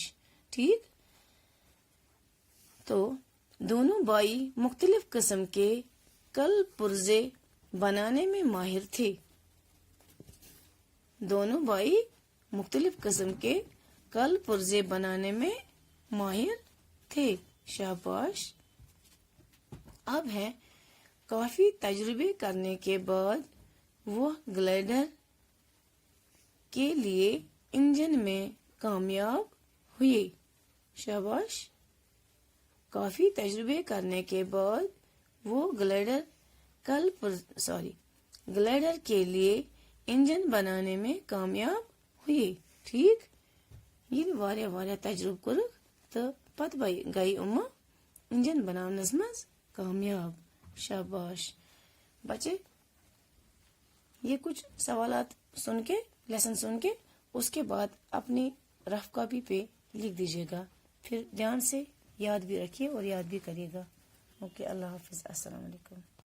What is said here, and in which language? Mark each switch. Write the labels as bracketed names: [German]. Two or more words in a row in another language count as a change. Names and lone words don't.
[Urdu] ٹھیک، تو دونوں بھائی مختلف قسم کے کل پرزے بنانے میں ماہر تھے. دونوں بھائی مختلف قسم کے کل پرزے بنانے میں ماہر تھے. شاباش۔ اب ہے کافی تجربے کرنے کے بعد وہ گلائڈر کے لیے انجن میں کامیاب ہوئے. شاباش. کافی تجربے کرنے کے بعد وہ گلائڈر کے لیے انجن بنانے میں کامیاب ہوئے. [Kashmiri] ٹھیک. یہ واریاہ تجربہ کورک تو پتہ گئی انجن بناونس مز کامیاب. [Urdu] شاباش. بچے یہ کچھ سوالات سن کے لیسن سن کے اس کے بعد اپنی [English] rough copy [Urdu] پہ لکھ دیجیے گا. پھر دھیان سے یاد بھی رکھیے اور یاد بھی کریے گا. اوکے. اللہ حافظ. [Arabic] السلام علیکم.